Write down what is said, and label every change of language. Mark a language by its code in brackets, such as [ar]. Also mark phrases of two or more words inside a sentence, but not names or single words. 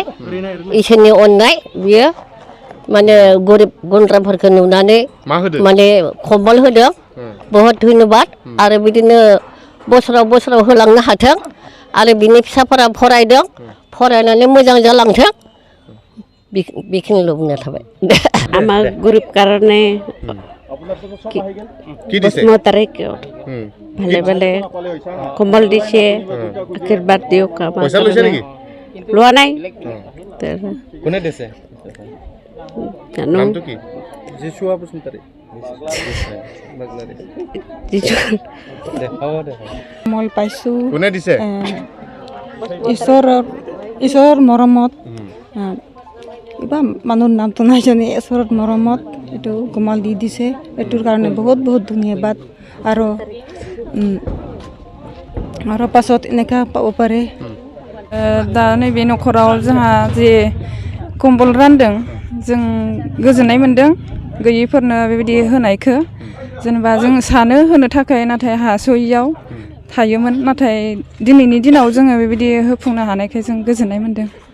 [brx] इसोरनि अननाय बियो माने गरिब गुन्द्राफोरखौ नुनानै माने कम्बल होदों। बहुत धन्यबाद आरो बिदिनो बोसोराव होलांनो हाथों आरो बिनि फिसाफोरा फरायदों फरायनानै मोजां जालांथों बेखिनिल' बुंना थाबाय। [as] আমার গরিব কারণে বসুমতারি ভালে ভালে কম্বল দিছে আশীর্বাদ দিয়ক। লোৱা নাই কোনে দিছে জানো জিচুৱা বসুমতারি কম্বল পাইছোঁ। কোনে দিছে? ঈশ্বৰৰ মৰমত কিবা মানুহৰ নামটো নাই জানি ঈশ্বৰৰ মৰমত এইটো কম্বল দি দিছে। এইটোৰ কাৰণে বহুত বহুত ধন্যবাদ। আৰু পাছত এনেকুৱা পাব পাৰে। [brx] दा नैबे न'खराव जोंहा जे कम्बल रानदों जों गोजोननाय मोनदों गैयिफोरनो बेबायदि होनायखौ। जेनेबा जों सानो होनो थाखाय नाथाय हास'यैयाव थायोमोन नाथाय दिनैनि दिनाव जोङो बेबायदि होफुंनो हानायखाय जों गोजोननाय मोनदों।